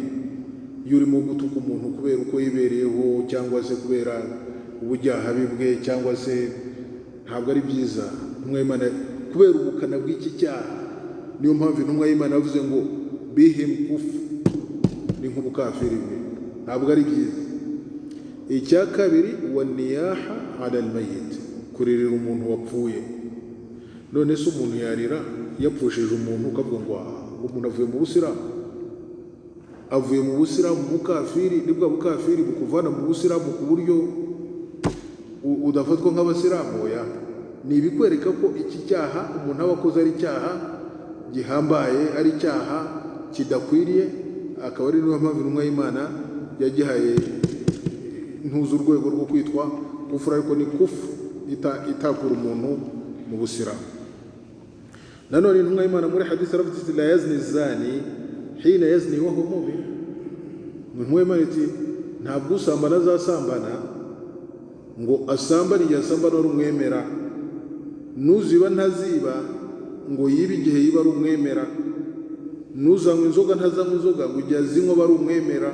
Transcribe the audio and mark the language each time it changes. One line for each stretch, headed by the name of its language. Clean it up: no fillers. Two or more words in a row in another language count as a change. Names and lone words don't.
Kinyarwanda: Iyo urimo gutuka umuntu kubera uko yibereyeho cyangwa se kubera ubujyahabi bwe cyangwa se, ntabwo ari byiza. Intumwa y'Imana kubera ubukana bw'iki cyaha, niyo mpamvu intumwa y'Imana yavuze ngo
Arabic: بهم كفر,
Kinyarwanda: ni nk'ubukafiri bwe, ntabwo ari byiza. Icya kabiri
Arabic: والنياحة على الميت,
Kinyarwanda: kuririra umuntu wapfuye. None se umuntu yarira yapfushije umuntu ukavuga ngo umuntu avuye mu Busilamu, avuye mu Busilamu bukafiri, nibwo bukafiri bukuvana mu Busilamu ku buryo udafatwa nk'Abasilamu. Oya, ni ibikwereka ko iki cyaha umuntu aba akoze ari icyaha gihambaye, ari icyaha kidakwiriye. Akaba ari niyo mpamvu intumwa y'Imana yagihaye ntuzi urwego rwo kwitwa kufura, ariko ni kufu itakura umuntu mu Busilamu. Nanone intumwa y'Imana muri hadisi aravuga iti
Arabic: لا يزني الزاني حين يزني وهو مؤمن.
Kinyarwanda: Intumwa y'Imana iti ntabwo usambana azasambana ngo asambane igihe asambana ari umwemera, nuziba ntaziba ngo yibe igihe yiba ari umwemera, nuzanywa inzoga ntazanywa inzoga ngo igihe azinywa aba ari umwemera.